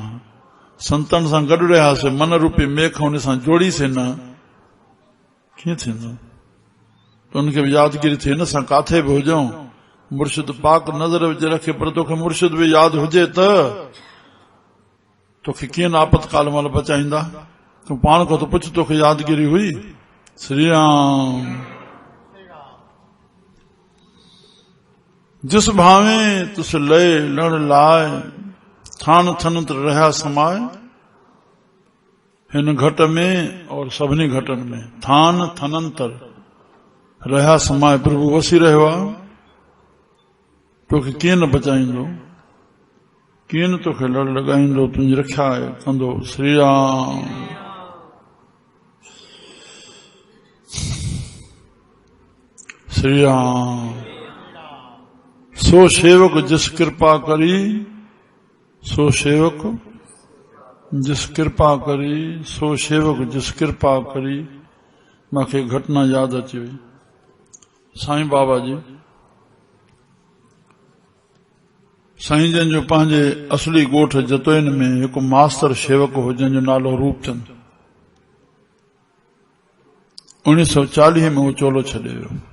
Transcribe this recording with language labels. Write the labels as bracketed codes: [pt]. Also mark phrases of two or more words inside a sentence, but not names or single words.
[sd] संतनि सां गॾु रहियासीं, मन रूपी मेख हुन सां जोड़ीसीं न, कीअं थींदो? त उनखे बि यादगिरी थिए न, असां काथे बि हुजऊं, मुर्शिद पाक नज़र विझ रखे, पर तोखे मुर्शिद बि यादि हुजे त तोखे कीअं न आपतकाल महिल बचाईंदा? तूं पाण खां त पुछ, तोखे यादगिरी हुई? श्री राम। [pa] ਜਿਸ ਭਾਵੇ ਤੁਸ ਲਯ ਲੜ ਲਾਏ, ਥਾਨ ਥਨੰਤ ਰਹਾ ਸਮਾਏ। [sd] हिन घट में और सभिनी घटनि में [pa] ਥਾਨ ਥਨੰਤਰ ਰਹਾ ਸਮਾਏ, [sd] प्रभु वसी रहियो आहे। तोखे कीअं न बचाईंदो, कीअं न तोखे लड़ लॻाईंदो, तुंहिंजी रक्षा कंदो। श्री राम। श्री राम। [pa] ਸੋ ਸੇਵਕ ਜਿਸ ਕ੍ਰਿਪਾ ਕਰੀ, ਸੋ ਸੇਵਕ ਜਿਸ ਕ੍ਰਿਪਾ ਕਰੀ, ਸੋ ਸੇਵਕ ਜਿਸ ਕ੍ਰਿਪਾ ਕਰੀ। [sd] मूंखे घटना यादि अची वई। साईं बाबा जी, साईं जन जो पंहिंजे असली ॻोठ जतोइन में हिकु मास्तर शेवक हो, जंहिंजो नालो रूपचंद। 1940 में वो चोलो छॾे वियो।